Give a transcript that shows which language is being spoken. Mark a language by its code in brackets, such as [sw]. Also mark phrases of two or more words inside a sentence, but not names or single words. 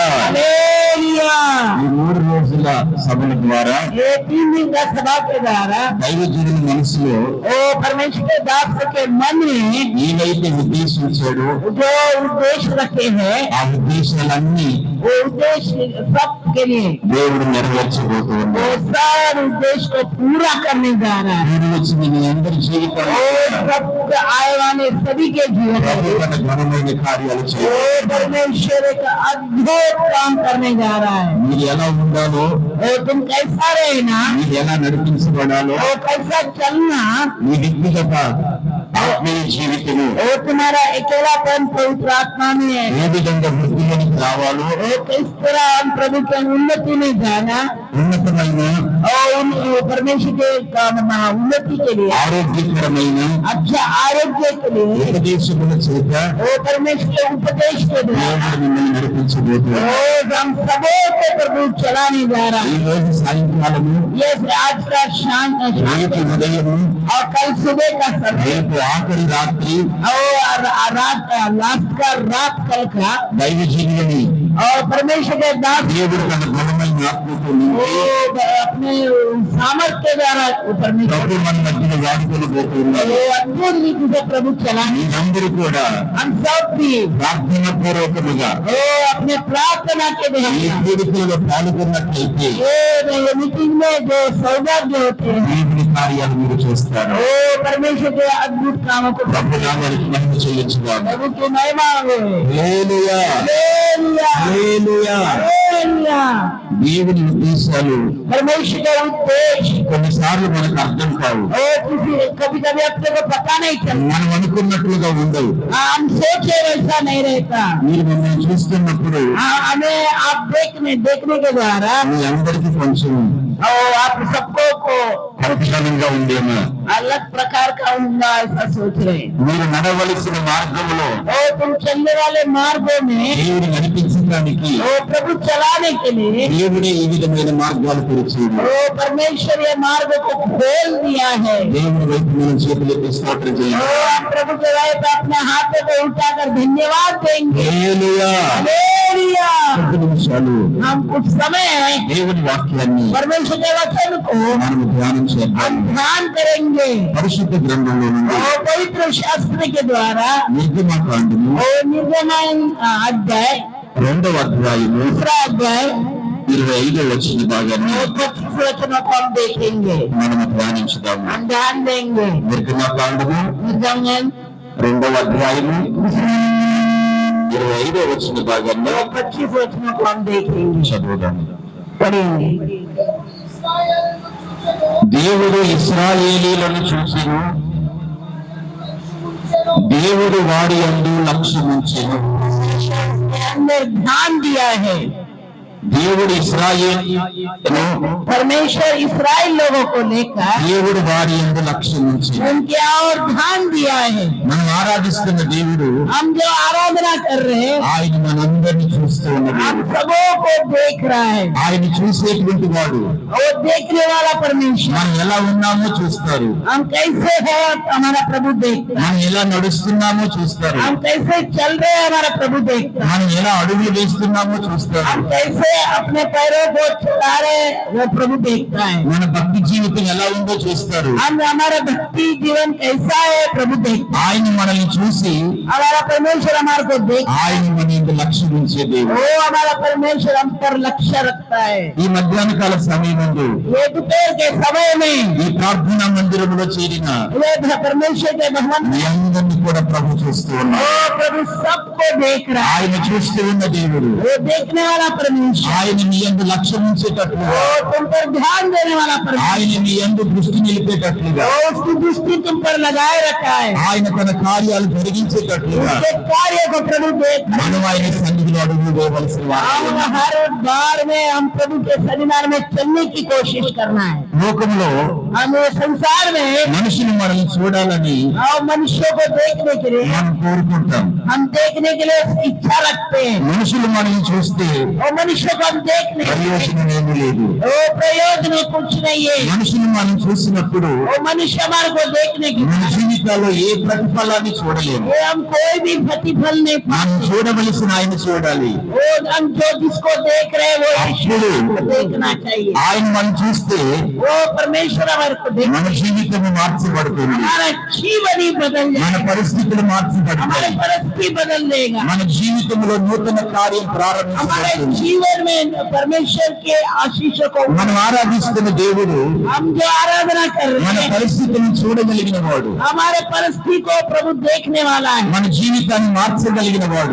[hi] हालेलुया. [te] ఈ 3 రోజుల సభల ద్వారా [hi] ये 3 दिन का सभा के द्वारा [te] దైవజనుల మనసులో [hi] वो परमेश्वर के दास के मन में [te] ఏదైతే ఉద్దేశించాడో [hi] जो उद्देश्य रखे हैं [te] ఆ ఉద్దేశాలన్నీ [hi] वो उद्देश्य सब के लिए [te] దేవుడు నెరవేర్చబోతూ [hi] वो [te] ఉన్నాడు. [hi] सारे उद्देश्य को पूरा करने जा रहा है. [te] మీరు వచ్చి మీ అందరి జీవితంలో [hi] वो सब आए वाले सभी के जीवन [te] ప్రభు [hi] में [te] తన ఘనమైన కార్యాలు [hi] वो [te] చేయాలి. [hi] परमेश्वर एक अद्भुत काम करने जा रहा है. [te] మీరు ఎలా ఉండాలో, [hi] वो तुम कैसा रहना, [te] మీరు ఎలా నడిపించబడాలో, [hi] वो कैसा चलना, [te] మీ వ్యక్తిగత ఆత్మీయ జీవితము [hi] वो तुम्हारा अकेलापन पवित्र आत्मा में है. [te] ఏ విధంగా వృద్ధిలోనికి రావాలో, [hi] वो किस तरह हम प्रभु की उन्नति में जाना [te] ఉన్నతమైన [hi] और वो परमेश्वर के उन्नति के लिए [te] ఆరోగ్యకరమైన [hi] अच्छा आरोग्य के लिए [te] ఉపదేశముల చేత [hi] वो परमेश्वर के उपदेश के द्वारा [te] దేవుడు మిమ్మల్ని నడిపించబోతున్నాడు. [hi] रोज हम सबों को प्रभु चलाने जा रहा [te] ఈ [hi] है. [te] రోజు సాయంకాలము, [hi] ये आज का शाम [te] రేపు ఉదయము, [hi] और कल सुबह का समय [te] రేపు ఆఖరి రాత్రి [hi] और रात लास्ट का रात कल का [te] దైవజనులని [hi] और परमेश्वर के दास [te] దేవుడు తన ఘనమైన ఆత్మతో [hi] वो [te] నింపి [hi] अपने सामर्थ्य के द्वारा परमेश्वर [te] ప్రభు మన మధ్యలో వాడుకొని పోతున్నారు. [hi] वो अद्भुत रीति से प्रभु चलाने [te] మీరందరూ కూడా [hi] हम सब भी [te] ప్రార్థనా పూర్వకముగా [hi] वो अपने प्राप्त बना के [te] ఈ [hi] देगा। [te] వేడుకలలో పాల్గొన్నట్లయితే [hi] ये मीटिंग में जो सौभाग्य होते हैं, [te] దేవుని కార్యాలు మీరు చేస్తారు. [hi] वो परमेश्वर के अद्भुत कामों को [te] ప్రభు నామానికి మహిమ చెల్లించుదాం. [hi] प्रभु की महिमा हो। [te] హల్లెలూయా, [hi] हालेलुया, [te] హల్లెలూయా. [hi] हालेलुया। [te] దేవుని ఉద్దేశాలు [hi] परमेश्वर का उद्देश्य [te] కొన్నిసార్లు మనకు అర్థం కావు. [hi] और कभी कभी अपने को पता नहीं चलता, [te] మనం అనుకున్నట్లుగా ఉండవు. [hi] हम सोचे वैसा नहीं रहता। [te] మీరు మమ్మల్ని చూస్తున్నప్పుడు [hi] हमें आप देखने के द्वारा [te] మీ అందరికీ కొంచెం [hi] और आप सबको को [te] ప్రతిఫలంగా ఉండేమో. [hi] अलग प्रकार का होगा ऐसा सोच रहे हैं। [te] మీరు నడవలసిన మార్గంలో [hi] और तुम चलने वाले मार्गों में [te] దేవుని నడిపించడానికి [hi] वो प्रभु चलाने के लिए [te] దేవుడే ఈ విధమైన మార్గాలు తెరిచేది. [hi] वो परमेश्वर ये मार्ग को खोल दिया है। [te] దేవుని వైపు మనం చేతులెత్తి స్తోత్రం [hi] वो [te] చేయాలి. [hi] हम प्रभु के राय पे अपने हाथों को उठाकर धन्यवाद देंगे। [te] హల్లెలూయా. [hi] हालेलुया। [te] కొద్ది నిమిషాలు [hi] हम कुछ समय [te] దేవుని వాక్యాన్ని [hi] परमेश्वर के वचन को [te] మనం ధ్యానం చేద్దాం. [hi] हम ध्यान करेंगे [te] పరిశుద్ధ గ్రంథంలో నుండి [hi] और पवित्र शास्त्र के द्वारा [te] నిర్గమకాండము [hi] और निर्गमन अध्याय [te] 2వ అధ్యాయము [hi] दूसरा अध्याय [te] 25వ వచన భాగాన్ని [hi] और 25 वचनों को हम देखेंगे, [te] మనం ధ్యానించుదాము. [hi] हम ध्यान देंगे। [te] నిర్గమకాండము [hi] निर्गमन [te] 2వ అధ్యాయము 25వ వచన భాగాన్ని [hi] और 25 वचनों को हम देखेंगे, [te] చదువుదాము. [hi] पढ़ेंगे। [te] దేవుడు ఇశ్రాయేలీయులను చూసెను, దేవుడు వారి యందు లక్ష్యముంచెను. [hi] के अंदर ध्यान दिया है। [te] దేవుడు ఇశ్రాయేలీయులను [hi] परमेश्वर इस्राएल लोगों को लेकर [te] దేవుడు వారి యందు లక్ష్యముంచెను. [hi] उनके और ध्यान दिया है। [te] మనం ఆరాధిస్తున్న దేవుడు [hi] हम जो आराधना कर रहे हैं, [te] ఆయన మనందరినీ చూస్తూ ఉన్నాడు. [hi] हम सबों को देख रहा है। [te] ఆయన చూసేటువంటి వాడు [hi] वो देखने वाला परमेश्वर, [te] మనం ఎలా ఉన్నామో చూస్తారు. [hi] हम कैसे है हमारा प्रभु देखता है, [te] మనం ఎలా నడుస్తున్నామో చూస్తారు. [hi] हम कैसे चल रहे हैं हमारा प्रभु देखता है, [te] మనం ఎలా అడుగులు వేస్తున్నామో చూస్తారు. [hi] हम कैसे अपने पैरों को चला रहे वो प्रभु देखता है। [te] మన భక్తి జీవితం ఎలా ఉందో చూస్తారు. [hi] हम हमारा भक्ति जीवन कैसा है प्रभु देखता [te] ఆయన మనల్ని చూసి [hi] है। हमारा परमेश्वर हमारे को देखता [te] ఆయన మన యందు లక్ష్యం ఉంచే [hi] है, [te] దేవుడు. [hi] वो हमारा परमेश्वर हम पर लक्ष्य रखता है। [te] ఈ మధ్యాహ్న కాల సమయమందు [hi] ये दोपहर के समय में [te] ఈ ప్రార్థనా మందిరంలో చేరిన [hi] ये परमेश्वर के भवन [te] మీ అందరినీ కూడా ప్రభు చూస్తూ [hi] वो [te] ఉన్నాడు. [hi] प्रभु सबको देख रहा है। [te] ఆయన చూస్తూ ఉన్న దేవుడు [hi] वो देखने वाला परमेश्वर, [te] ఆయన మీ యందు లక్ష్యం ఉంచేటట్లుగా, [hi] वो तुम पर ध्यान देने वाला परमेश्वर, [te] ఆయన మీ యందు దృష్టి నిలిపేటట్లుగా, [hi] वो उसकी दृष्टि तुम पर लगाए रखा है। [te] ఆయన తన కార్యాలు జరిగించేటట్లుగా [hi] उसके कार्य को प्रभु देख रहा है। [te] మనం ఆయన సన్నిధిలో అడుగు వేయవలసిన వారు. [hi] हम हर बार में हम प्रभु के सन्निधान में चलने की कोशिश करना है। [te] లోకంలో [hi] हम ये संसार में [te] మనుషులు మనల్ని చూడాలని [hi] और मनुष्यों को देखने के लिए [te] మనం కోరుకుంటాం. [hi] हम देखने के लिए इच्छा रखते हैं, [te] మనుషులు మనల్ని చూస్తే [hi] और मनुष्यों को हम देखने [te] ప్రయోజనం ఏమీ లేదు. [hi] वो प्रयोजन कुछ नहीं है। [te] మనుషులు మనం చూసినప్పుడు [hi] वो मनुष्य हमारे को देखने की [te] మన జీవితాల్లో ఏ ప్రతిఫలాన్ని చూడలేము. [hi] ये हम कोई भी प्रतिफल नहीं [te] మనం [hi] पाते। [te] చూడవలసిన ఆయన చూడాలి. [hi] वो हम जो जिसको देख रहे हैं वो ईश्वर को देखना चाहिए। [te] ఆయన మనం చూస్తే [hi] वो परमेश्वर हमारे को देख, [te] మన జీవితం మార్చబడుతుంది. [hi] हमारा जीवन ही बदल [te] మన [hi] जाएगा, [te] పరిస్థితులు [hi] हमारे [te] మార్చబడతాయి. [hi] परिस्थिति बदल देगा, [te] మన జీవితంలో నూతన కార్యం [hi] हमारे [te] ప్రారంభించబడుతుంది. [hi] जीवन में परमेश्वर के आशीषों को [te] మనం ఆరాధిస్తున్న దేవుడు [hi] हम जो आराधना कर [te] మన [hi] रहे हैं, [te] పరిస్థితులను చూడగలిగిన వాడు. [hi] हमारे परिस्थिति को प्रभु देखने वाला है, [te] మన జీవితాన్ని మార్చగలిగిన వాడు.